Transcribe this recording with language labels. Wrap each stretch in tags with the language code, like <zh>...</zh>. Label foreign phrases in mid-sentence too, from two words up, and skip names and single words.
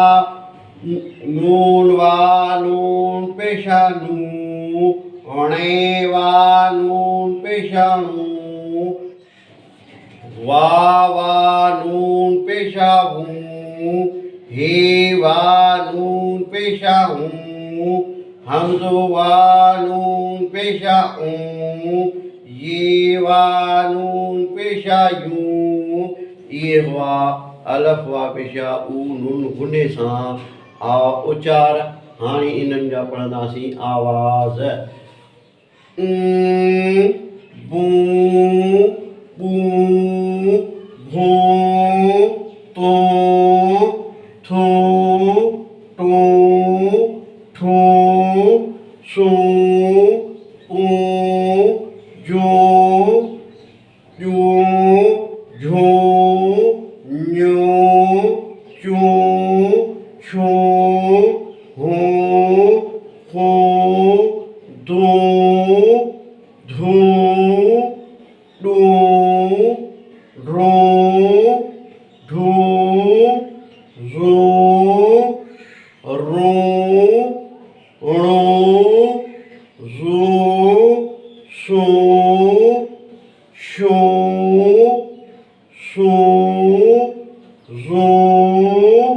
<sd>नून पेशा नू, णे वा नून पेशा णू, वा नून पेशा हू, हे वा नून पेशा हूँ, हमज़ो वा नून पेशा ऊ, ये वा नून पेशा यूं। ये हुआ अलफ वा पेशा ऊ नून गुने सां उचार। हाणे इन्हनि जा पढ़ंदासीं आवाज़। बू बू भू तू थू टू ठू सू ऊ जू जू झू न्यू चू छू हू हू दू धू डू ढू ढू ज़ू रू णू ज़ू शू शू शू ज़ू</sd>